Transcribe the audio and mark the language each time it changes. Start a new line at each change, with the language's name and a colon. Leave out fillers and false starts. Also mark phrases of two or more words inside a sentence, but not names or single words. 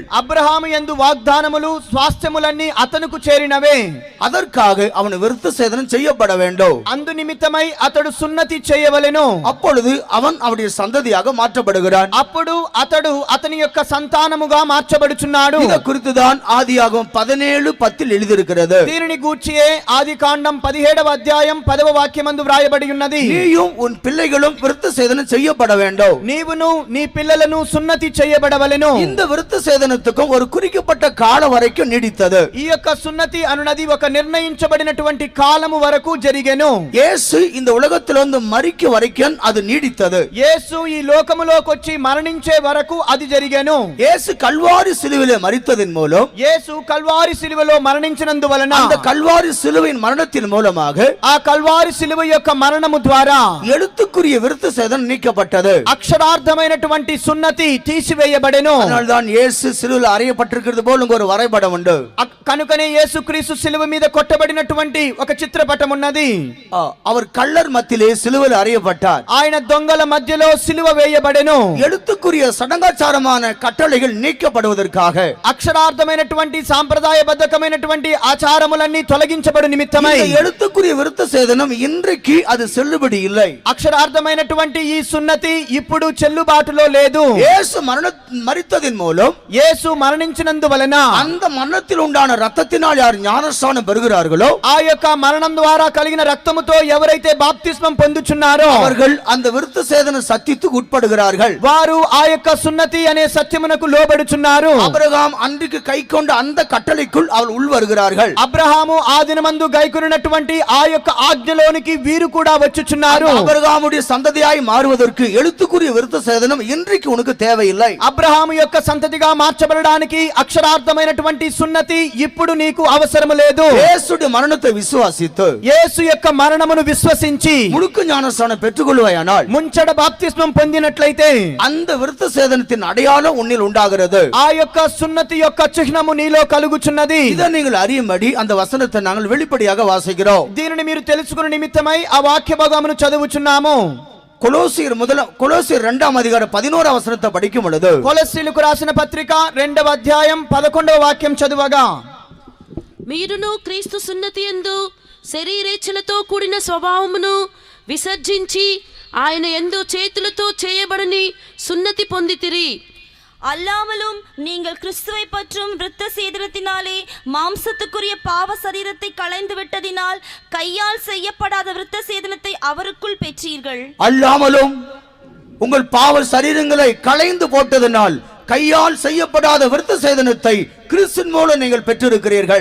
Telugu: అబ్రహాము యందు వాగ్దానములు స్వాస్థ్యములన్నీ అతనుకు చేరినవే.
Tamil: அதற்காக அவன் விருத்த சேதனம் செய்யப்பட வேண்டும்.
Telugu: అందు నిమిత్తమై అతడు సున్నతి చేయవలెను.
Tamil: அப்பொழுது அவன் அவருடைய சந்ததியாக மாற்றப்படுகிறான்.
Telugu: అప్పుడు అతడు అతని యొక్క సంతానముగా మార్చబడుచున్నాడు.
Tamil: இதை குறித்துதான் ஆதியாகமம் 17:10 எழுதியிருக்கிறது.
Telugu: దీనిని గూర్చియే ఆదికాండం 17వ అధ్యాయం 10వ వాక్యమందు వ్రాయబడి ఉన్నది.
Tamil: நீயும் உன் பிள்ளைகளும் விருத்த சேதனம் செய்யப்பட வேண்டும்.
Telugu: నీవును నీ పిల్లలను సున్నతి చేయబడవలెను.
Tamil: இந்த விருத்த சேதனத்துக்கும் ஒரு குறிக்கப்பட்ட காலம் வரைக்கும் நீடித்தது.
Telugu: ఈ యొక్క సున్నతి అనునది ఒక నిర్ణయించబడినటువంటి కాలము వరకు జరిగెను.
Tamil: இயேசு இந்த உலகத்திலிருந்து மரிக்க வரைக்கும் அது நீடித்தது.
Telugu: యేసు ఈ లోకములోకి వచ్చి మరణించే వరకు అది జరిగెను.
Tamil: இயேசு கல்வாரி சிலுவையிலே மரித்ததன் மூலம்,
Telugu: యేసు కల్వారి శిలువలో మరణించినందువలన,
Tamil: அந்த கல்வாரி சிலுவையின் மரணத்தின் மூலமாக
Telugu: ఆ కల్వారి శిలువ యొక్క మరణము ద్వారా
Tamil: எழுத்துக்குரிய விருத்த சேதனம் நீக்கப்பட்டது.
Telugu: అక్షరార్థమైనటువంటి సున్నతి తీసివేయబడెను.
Tamil: அதனால்தான் இயேசு சிலுவையில் அறையப்பட்டிருக்கிறது போல ஒரு வரைபடம் உண்டு.
Telugu: కనుకనే యేసుక్రీస్తు శిలువ మీద కొట్టబడినటువంటి ఒక చిత్రపటం ఉన్నది.
Tamil: அவர் கள்ளர் மத்தியிலே சிலுவையில் அறையப்பட்டார்.
Telugu: ఆయన దొంగల మధ్యలో సిలువ వేయబడెను.
Tamil: எழுத்துக்குரிய சடங்காச்சாரமான கட்டளைகள் நீக்கப்படுவதற்காக,
Telugu: అక్షరార్థమైనటువంటి సాంప్రదాయబద్ధకమైనటువంటి ఆచారములన్నీ తొలగించబడు నిమిత్తమై
Tamil: இந்த எழுத்துக்குரிய விருத்த சேதனம் இன்றைக்கு அது செல்லுபடி இல்லை.
Telugu: అక్షరార్థమైనటువంటి ఈ సున్నతి ఇప్పుడు చెల్లుబాటులో లేదు.
Tamil: இயேசு மரித்ததின் மூலம்,
Telugu: యేసు మరణించినందువలన,
Tamil: அந்த மரணத்தில் உண்டான ரத்தத்தினால் யார் ஞானஸ்நானம் பெறுகிறார்களோ,
Telugu: ఆ యొక్క మరణం ద్వారా కలిగిన రక్తముతో ఎవరైతే బాప్తిస్మం పొందుచున్నారో
Tamil: அவர்கள் அந்த விருத்த சேதன சத்தியத்துக்கு உட்படுகிறார்கள்.
Telugu: వారు ఆ యొక్క సున్నతి అనే సత్యమునకు లోబడుచున్నారు.
Tamil: ஆபிரகாம் அன்றைக்கு கைக்கொண்ட அந்த கட்டளைக்குள் அவள் உள் வருகிறார்கள்.
Telugu: అబ్రహాము ఆ దినమందు గైకొనినటువంటి ఆ యొక్క ఆజ్ఞలోనికి వీరు కూడా వచ్చుచున్నారు.
Tamil: ஆபிரகாமுடைய சந்ததியாய் மாறுவதற்கு எழுத்துக்குரிய விருத்த சேதனம் இன்றைக்கு உனக்கு தேவையில்லை.
Telugu: అబ్రహాము యొక్క సంతతిగా మార్చబడడానికి అక్షరార్థమైనటువంటి సున్నతి ఇప్పుడు నీకు అవసరం లేదు.
Tamil: இயேசுடைய மரணத்தை விசுவாசித்து
Telugu: యేసు యొక్క మరణమును విశ్వసించి
Tamil: முழுக்க ஞானஸ்நானம் பெற்றுக்கொள்வாயானால்,
Telugu: ముంచడ బాప్తిస్మం పొందినట్లయితే
Tamil: அந்த விருத்த சேதனத்தின் அடையாளம் உன்னில் உண்டாகிறது.
Telugu: ఆ యొక్క సున్నతి యొక్క చిహ్నము నీలో కలుగుచున్నది.
Tamil: இதை நீங்கள் அறியும்படி அந்த வசனத்தை நாங்கள் வெளிப்படையாக வாசிக்கிறோம்.
Telugu: దీనిని మీరు తెలుసుకునే నిమిత్తమై ఆ వాక్య భాగమును చదువుచున్నాము.
Tamil: கொலோசியர்
Telugu: 2వ అధ్యాయం 11వ
Tamil: వచనத்தை படிக்கும் பொழுது,
Telugu: కొలస్సీలకు రాసిన పత్రిక 2వ అధ్యాయం 11వ వాక్యం చదువగా, మీరును క్రీస్తు సున్నతి యందు శరీరేచ్ఛలతో కూడిన స్వభావమును విసర్జించి ఆయన యందు చేతులతో చేయబడని సున్నతి పొందితిరి.
Tamil: அல்லாமலும் நீங்கள் கிறிஸ்துவை பற்றும் விருத்த சேதனத்தினாலே மாம்சத்துக்குரிய பாவ சரீரத்தை களைந்து விட்டதினால் கையால் செய்யப்படாத விருத்த சேதனத்தை அவருக்குள் பெற்றீர்கள். அல்லாமலும் உங்கள் பாவ சரீரங்களை களைந்து போட்டதனால் கையால் செய்யப்படாத விருத்த சேதனத்தை கிறிஸ்துவின் மூலம் நீங்கள் பெற்றிருக்கிறீர்கள்.